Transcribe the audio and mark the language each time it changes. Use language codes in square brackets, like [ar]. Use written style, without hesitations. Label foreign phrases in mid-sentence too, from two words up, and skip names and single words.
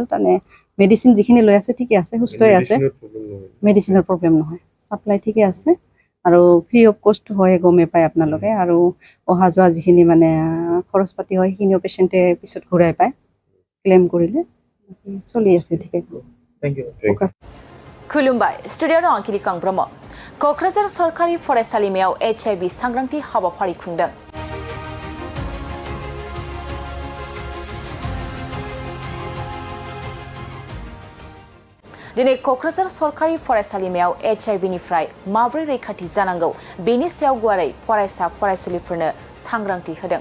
[as] তাৰমানে মেডিচিন যিখিনি লৈ আছে ঠিকে আছে, সুস্থ হৈ আছে, মেডিচিনৰ প্ৰব্লেম নহয়, ছাপ্লাই ঠিকে আছে আৰু [en] free of cost [as] হয়, গমে পায় আপোনালোকে। আৰু অহা যোৱা যিখিনি মানে খৰচ পাতি হয় সেইখিনিও পেচেণ্টে পিছত ঘূৰাই পায় ক্লেইম কৰিলে। চলি আছে ঠিকে। [en] Thank you. [brx] खुलुमबाय स्टुडिअ'आव आं किलिकां ब्रह्म क'क्राझार सरकारि फरायसालिमायाव HIV सांग्रांथि हाबाफारि खुंदों। दिनै क'क्राझार सरकारि फरायसालिमायाव HIVनिफ्राय माबोरै रैखाथि जानांगौ बेनि सायाव गुवारै फरायसा फरायसुलिफोरनो सांग्रांथि होदों।